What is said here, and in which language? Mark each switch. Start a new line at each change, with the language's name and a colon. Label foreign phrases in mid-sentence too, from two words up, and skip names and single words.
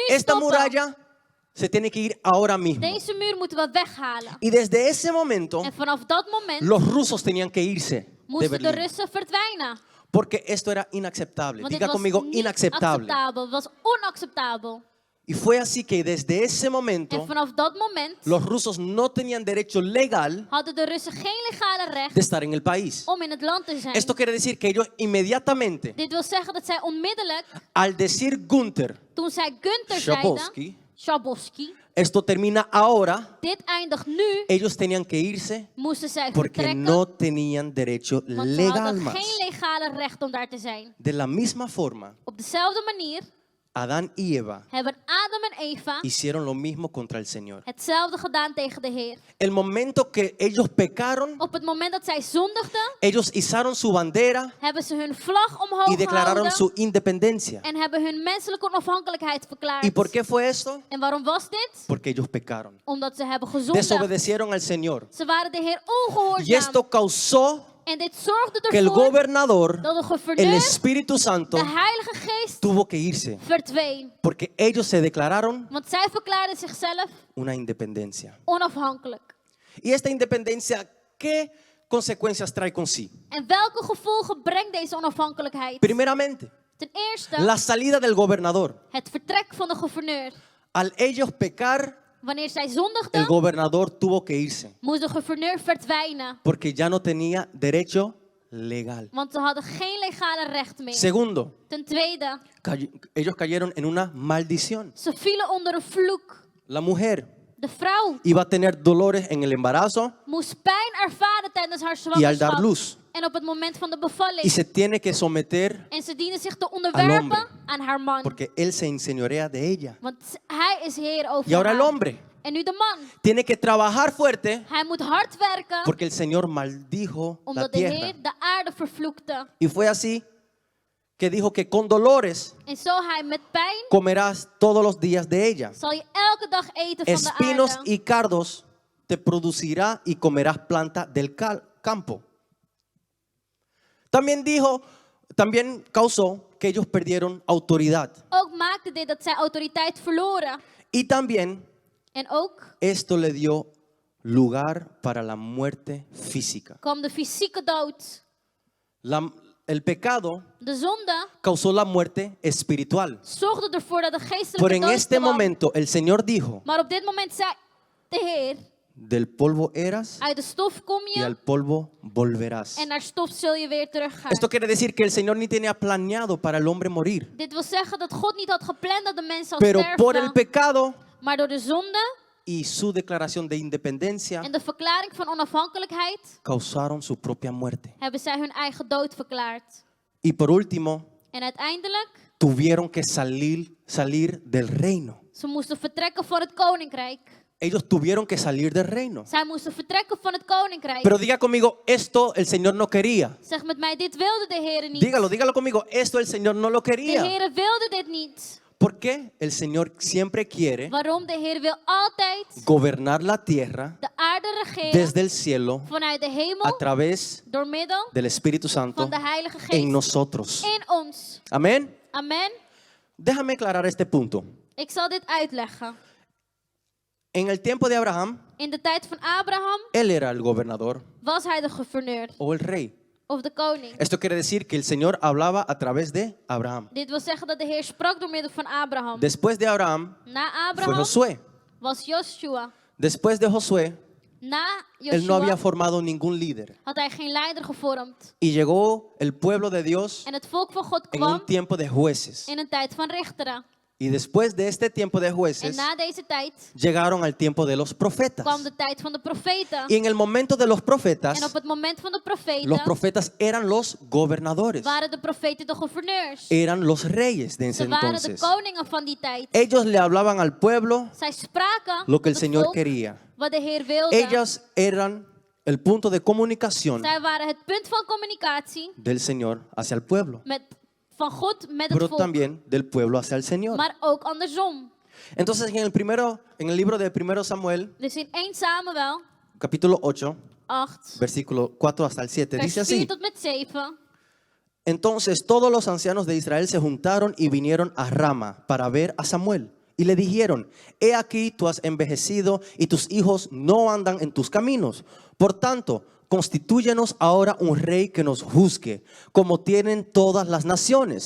Spanish: Esta
Dutch: stoppen.
Spanish: muralla se tiene que ir ahora mismo.
Dutch: Deze muur moeten we weghalen.
Spanish: Y desde ese momento,
Dutch: En vanaf dat moment
Spanish: los rusos tenían que irse de
Dutch: moesten de
Spanish: Berlín.
Dutch: Russen verdwijnen.
Spanish: Porque esto era inaceptable.
Dutch: Want dit
Spanish: Diga
Dutch: was
Spanish: conmigo,
Dutch: niet
Spanish: inaceptable.
Dutch: acceptabel. Het was onacceptabel.
Spanish: Y fue así que desde ese
Dutch: En
Spanish: momento,
Dutch: vanaf dat moment
Spanish: los rusos no tenían derecho legal
Dutch: hadden de Russen geen legale recht
Spanish: de estar en el país.
Dutch: om in het land te zijn.
Spanish: Esto quiere decir que ellos inmediatamente,
Dutch: Dit wil zeggen dat zij onmiddellijk,
Spanish: al decir Günther,
Dutch: toen zij Günther Schabowski, zeiden, Schabowski,
Spanish: esto termina ahora,
Dutch: dit eindigt nu,
Spanish: ellos tenían que irse
Dutch: moesten zij
Spanish: porque
Dutch: vertrekken.
Spanish: no tenían derecho
Dutch: Want ze
Spanish: legal
Dutch: hadden
Spanish: más.
Dutch: geen legale recht om daar te zijn.
Spanish: De la misma forma,
Dutch: Op dezelfde manier
Spanish: Adán y Eva
Dutch: hebben Adam en Eva
Spanish: hicieron lo mismo contra el Señor.
Dutch: hetzelfde gedaan tegen de Heer.
Spanish: El momento que ellos pecaron,
Dutch: Op het moment dat zij zondigden,
Spanish: ellos izaron su bandera
Dutch: hebben ze hun vlag omhoog
Spanish: y declararon
Dutch: gehouden
Spanish: su independencia.
Dutch: en hebben hun menselijke onafhankelijkheid verklaard.
Spanish: ¿Y por qué fue esto?
Dutch: En waarom was dit?
Spanish: Porque ellos pecaron.
Dutch: Omdat ze hebben gezondigd.
Spanish: Desobedecieron al Señor.
Dutch: Ze waren de Heer
Spanish: Y
Dutch: ongehoorzaam.
Spanish: esto causó
Dutch: En dit zorgde
Spanish: que el
Dutch: ervoor
Spanish: gobernador,
Dutch: dat de
Spanish: el
Dutch: gouverneur,
Spanish: Espíritu Santo,
Dutch: de Heilige Geest,
Spanish: tuvo que irse.
Dutch: verdween.
Spanish: Porque ellos se declararon
Dutch: Want zij verklaarden zichzelf
Spanish: una independencia.
Dutch: onafhankelijk.
Spanish: Y esta independencia, ¿qué consecuencias trae con sí?
Dutch: En welke gevolgen brengt deze onafhankelijkheid?
Spanish: Primeramente,
Dutch: Ten eerste,
Spanish: la salida del gobernador.
Dutch: het vertrek van de gouverneur.
Spanish: Al ellos pecar,
Dutch: Wanneer zij
Spanish: el
Dutch: zondigden,
Spanish: gobernador tuvo que irse.
Dutch: moest de gouverneur verdwijnen.
Spanish: Porque ya no tenía derecho legal.
Dutch: Want ze hadden geen legale recht meer.
Spanish: Segundo,
Dutch: Ten tweede,
Spanish: ellos cayeron en una maldición.
Dutch: ze vielen onder een vloek.
Spanish: La mujer
Dutch: De vrouw
Spanish: iba a tener dolores en el embarazo
Dutch: moest pijn ervaren tijdens haar
Spanish: y al dar
Dutch: zwangerschap.
Spanish: luz.
Dutch: En op het moment van de
Spanish: Y
Dutch: bevalling.
Spanish: se tiene que someter
Dutch: En ze dienen zich te
Spanish: hombre.
Dutch: onderwerpen aan haar man.
Spanish: porque él se enseñorea de ella.
Dutch: Want hij is heer over
Spanish: Y ahora el
Dutch: haar.
Spanish: hombre
Dutch: En nu de man.
Spanish: tiene que trabajar fuerte
Dutch: Hij moet hard werken.
Spanish: porque el Señor maldijo la
Dutch: Omdat de
Spanish: tierra.
Dutch: Heer de aarde vervloekte.
Spanish: Y fue así que dijo que con dolores
Dutch: En zo hij met pijn
Spanish: comerás todos los días de ella.
Dutch: zal je elke dag eten van de
Spanish: Espinos
Dutch: aarde.
Spanish: y cardos te producirá y comerás planta del campo. También causó que ellos perdieron autoridad.
Dutch: Ook maakte dit dat zij autoriteit verloren.
Spanish: Y también
Dutch: En ook
Spanish: esto le dio lugar para la muerte física.
Dutch: kwam de fysieke dood.
Spanish: El pecado
Dutch: De zonde
Spanish: causó la muerte espiritual.
Dutch: zorgde ervoor dat de geestelijke
Spanish: Pero en
Dutch: dood
Spanish: este
Dutch: kwam.
Spanish: momento el Señor dijo,
Dutch: Maar op dit moment zei de Heer,
Spanish: del polvo eras
Dutch: Uit de stof kom
Spanish: y
Dutch: je
Spanish: al polvo volverás.
Dutch: en naar stof zul je weer teruggaan.
Spanish: Esto quiere decir que el Señor ni tenía planeado para el hombre morir,
Dutch: Dit wil zeggen dat God niet had gepland dat de mens zou
Spanish: pero por el
Dutch: sterven.
Spanish: pecado
Dutch: Maar door de zonde
Spanish: y su declaración de independencia
Dutch: en de verklaring van onafhankelijkheid
Spanish: causaron su propia muerte.
Dutch: hebben zij hun eigen dood verklaard.
Spanish: Y por último,
Dutch: En uiteindelijk,
Spanish: tuvieron que salir del reino.
Dutch: ze moesten vertrekken van het koninkrijk.
Spanish: Ellos tuvieron que salir del reino.
Dutch: Zij moesten vertrekken van het koninkrijk.
Spanish: Pero diga conmigo, esto el Señor no quería.
Dutch: Zeg met mij, dit wilde de Heer niet.
Spanish: Dígalo conmigo, esto el Señor no lo
Dutch: De
Spanish: quería.
Dutch: Heer wilde dit niet.
Spanish: ¿Por qué? El Señor siempre quiere
Dutch: Waarom? De Heer wil altijd
Spanish: gobernar la tierra
Dutch: de aarde regeren
Spanish: desde el cielo
Dutch: vanuit de
Spanish: a
Dutch: hemel
Spanish: través
Dutch: door middel
Spanish: del Espíritu Santo
Dutch: van de Heilige
Spanish: en
Dutch: Geest
Spanish: nosotros.
Dutch: in ons.
Spanish: Amén.
Dutch: Amen.
Spanish: Déjame aclarar este punto.
Dutch: Ik zal dit uitleggen.
Spanish: En el tiempo de Abraham,
Dutch: In de tijd van Abraham
Spanish: él era el gobernador
Dutch: was hij de gouverneur
Spanish: o el rey.
Dutch: of de koning.
Spanish: Esto quiere decir que el Señor hablaba a través de Abraham.
Dutch: Dit wil zeggen dat de Heer sprak door middel van Abraham.
Spanish: Después de Abraham
Dutch: Na
Spanish: fue
Dutch: Abraham
Spanish: Josué.
Dutch: was Joshua.
Spanish: Después de Josué,
Dutch: Na
Spanish: él no había
Dutch: Joshua
Spanish: formado ningún líder.
Dutch: had hij geen leider gevormd.
Spanish: Y llegó el pueblo de Dios
Dutch: En het volk van God
Spanish: en
Dutch: kwam
Spanish: un tiempo de jueces.
Dutch: in een tijd van richteren.
Spanish: Y después de este tiempo de
Dutch: En
Spanish: jueces,
Dutch: na deze tijd
Spanish: llegaron al tiempo de los profetas.
Dutch: kwam de tijd van de profeten.
Spanish: Y en el momento de los
Dutch: En
Spanish: profetas,
Dutch: op het moment van de
Spanish: los
Dutch: profeten
Spanish: profetas eran los gobernadores,
Dutch: waren de profeten de gouverneurs.
Spanish: eran los reyes de ese
Dutch: Ze waren de
Spanish: entonces.
Dutch: koningen van die tijd.
Spanish: Ellos le hablaban al pueblo
Dutch: Zij spraken
Spanish: lo que el
Dutch: het
Spanish: Señor
Dutch: volk
Spanish: quería.
Dutch: wat de Heer wilde.
Spanish: Ellos eran el punto de comunicación
Dutch: Zij waren het punt van communicatie
Spanish: del Señor hacia el pueblo,
Dutch: van God met het
Spanish: pero
Dutch: volk.
Spanish: también del pueblo hacia el Señor.
Dutch: Maar ook andersom.
Spanish: Entonces en el libro de 1 Samuel,
Dutch: Dus in 1 Samuel capítulo 8, 8,
Spanish: versículo 4 hasta el 7, dice
Dutch: vers 4
Spanish: así:
Dutch: tot met 7.
Spanish: Entonces todos los ancianos de Israel se juntaron y vinieron a Rama para ver a Samuel. Y le dijeron: He aquí tú has envejecido y tus hijos no andan en tus caminos. Por tanto, constitúyenos ahora un rey que nos juzgue, como tienen todas las naciones.